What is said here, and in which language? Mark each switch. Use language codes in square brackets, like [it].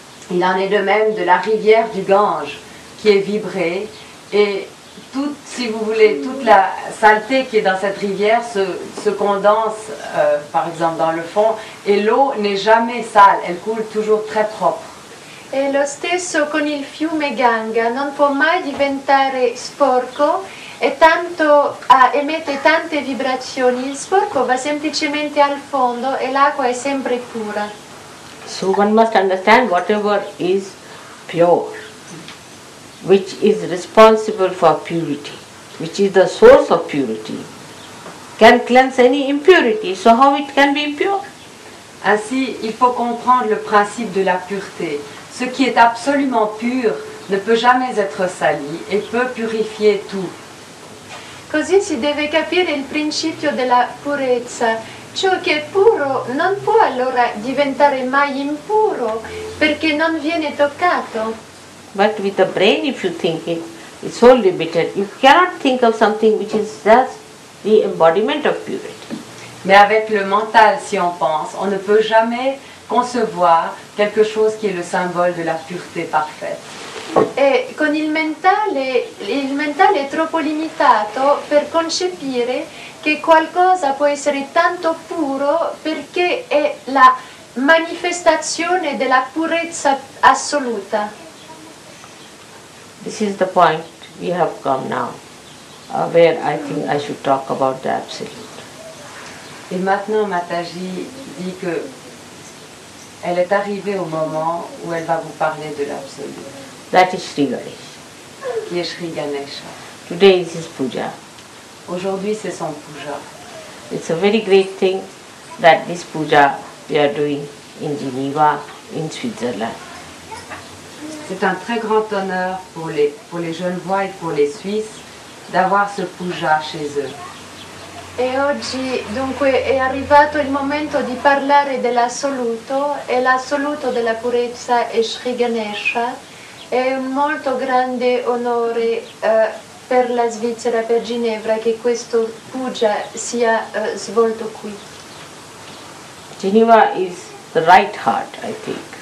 [fr] Il en est de même de la rivière du Gange qui est vibrée et toute, si vous voulez, toute la saleté qui est dans cette rivière se condense par exemple dans le fond et l'eau n'est jamais sale, elle coule toujours très propre. [it] E lo stesso con il fiume Ganga, non può mai diventare sporco e tanto emette tante vibrazioni, il sporco va semplicemente al fondo e l'acqua è sempre pura. [en] So one must understand whatever is pure, which is responsible for purity, which is the source of purity, can cleanse any impurity. So how it can be impure? [fr] Ainsi, il faut comprendre le principe de la pureté. Ce qui est absolument pur ne peut jamais être sali et peut purifier tout. [it] Così si deve capire il principio della purezza. Ciò che è puro non può allora diventare mai impuro perché non viene toccato. [en] But with the brain, if you think it, it's so limited. You cannot think of something which is just the embodiment of purity. [fr] Mais avec le mental, si on pense, on ne peut jamais concevoir quelque chose qui est le symbole de la pureté parfaite. [it] E con il mentale è troppo limitato per concepire che qualcosa può essere tanto puro perché è la manifestazione della purezza assoluta. [en] This is the point we have come now, where I think I should talk about the absolute. [fr] Et maintenant, Mataji dit que elle est arrivée au moment où elle va vous parler de l'absolu, [en] That is Shri Ganesha. [fr] qui est Shri Ganesha. [en] Today is his puja. [fr] Aujourd'hui, c'est son puja. [en] It's a very great thing that this puja we are doing in Geneva, in Switzerland. [fr] C'est un très grand honneur pour les Genevois et pour les Suisses d'avoir ce puja chez eux. [it] E oggi dunque è arrivato il momento di parlare dell'assoluto e l'assoluto della purezza è Shri Ganesha. È un molto grande onore per la Svizzera, per Ginevra, che questo puja sia svolto qui. [en] Geneva is the right heart, I think.